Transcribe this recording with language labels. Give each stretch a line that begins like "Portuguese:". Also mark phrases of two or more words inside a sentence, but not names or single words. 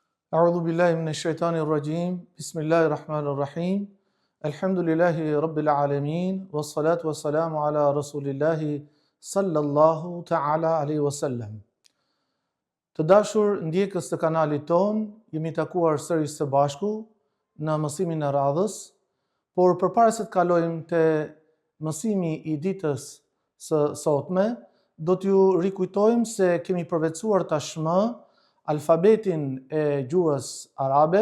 Arabic: أعوذ بالله من الشيطان الرجيم. بسم الله الرحمن الرحيم. الحمد لله رب العالمين والصلاة والسلام على رسول الله صلى الله تعالى عليه وسلم.
Albanian: Të dashur ndjekës të kanalit ton, jemi takuar sërish së bashku në mësimin e radhës, por përpara se të kalojmë te mësimi i ditës së sotme, do t'ju rikujtojmë se kemi përvetësuar tashmë alfabetin e gjuhës arabe.